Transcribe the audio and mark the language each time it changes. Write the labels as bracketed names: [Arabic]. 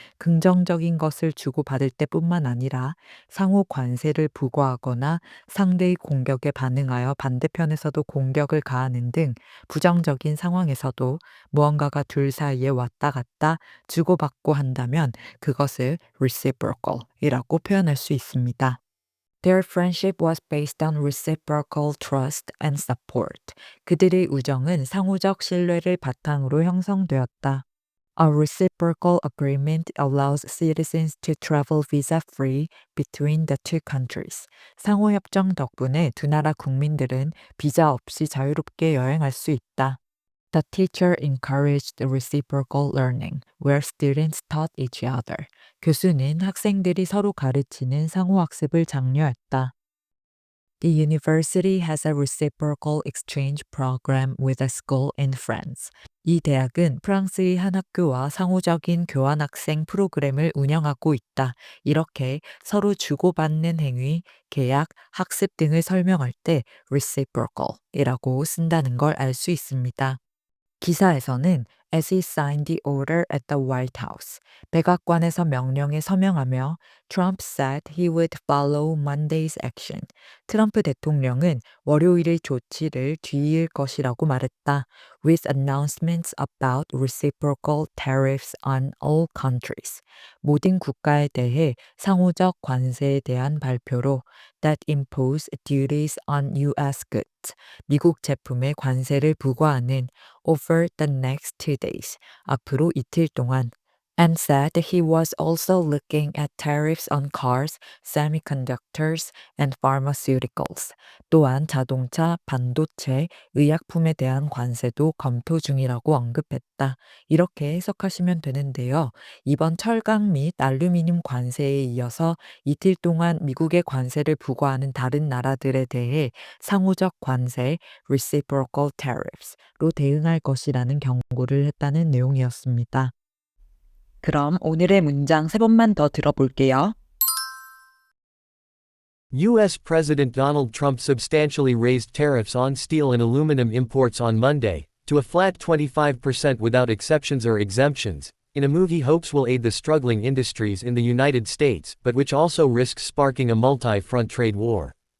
[Korean] 긍정적인 것을 주고받을 때뿐만 아니라 상호 관세를 부과하거나 상대의 공격에 반응하여 반대편에서도 공격을 가하는 등 부정적인 상황에서도 무언가가 둘 사이에 왔다 갔다 주고받고 한다면 그것을 reciprocal이라고 표현할 수 있습니다. [English] Their friendship was based on reciprocal trust and support. [Korean] 그들의 우정은 상호적 신뢰를 바탕으로 형성되었다. [English] A reciprocal agreement allows citizens to travel visa-free between the two countries. [Korean] 상호협정 덕분에 두 나라 국민들은 비자 없이 자유롭게 여행할 수 있다. [English] The teacher encouraged reciprocal learning, where students taught each other. [Korean] 교수는 학생들이 서로 가르치는 상호학습을 장려했다. [English] The university has a reciprocal exchange program with a school in France. [Korean] 이 대학은 프랑스의 한 학교와 상호적인 교환 학생 프로그램을 운영하고 있다. 이렇게 서로 주고받는 행위, 계약, 학습 등을 설명할 때 reciprocal이라고 쓴다는 걸 알 수 있습니다. 기사에서는 [English] as he signed the order at the White House. [Korean] 백악관에서 명령에 서명하며 [English] Trump said he would follow Monday's action. [Korean] 트럼프 대통령은 월요일의 조치를 뒤이을 것이라고 말했다. [English] With announcements about reciprocal tariffs on all countries. [Korean] 모든 국가에 대해 상호적 관세에 대한 발표로 [English] that impose duties on U.S. goods. [Korean] 미국 제품에 관세를 부과하는 [English] over the next 2 days. [Korean] 앞으로 이틀 동안 [English] and said he was also looking at tariffs on cars, semiconductors, and pharmaceuticals. [Korean] 또한 자동차, 반도체, 의약품에 대한 관세도 검토 중이라고 언급했다. 이렇게 해석하시면 되는데요. 이번 철강 및 알루미늄 관세에 이어서 이틀 동안 미국의 관세를 부과하는 다른 나라들에 대해 상호적 관세, reciprocal tariffs로 대응할 것이라는 경고를 했다는 내용이었습니다. 그럼 오늘의 문장 3번만 더 들어볼게요. [English] U.S. President Donald Trump substantially raised tariffs on steel and aluminum imports on Monday, to a flat 25% without exceptions or exemptions, in a move he hopes will aid the struggling industries in the United States but which also risks sparking a multi-front trade war.